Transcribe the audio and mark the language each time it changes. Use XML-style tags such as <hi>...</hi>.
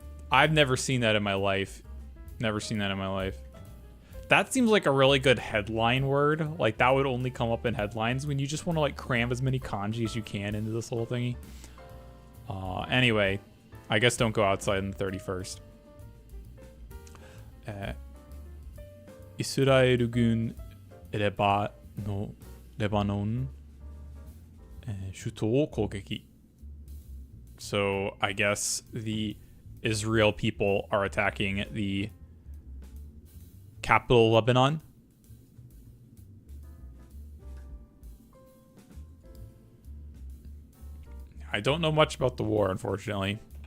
<en>I've never seen that in my life. That seems like a really good headline word. Like, that would only come up in headlines when you just want to, like, cram as many kanji as you can into this little thingy. Anyway, I guess don't go outside on the 31st.</en> <ja>イスラエル軍レバノン首都を攻撃.</ja> <en>So, I guess the Israel people are attacking the capital Lebanon. I don't know much about the war, unfortunately.</en>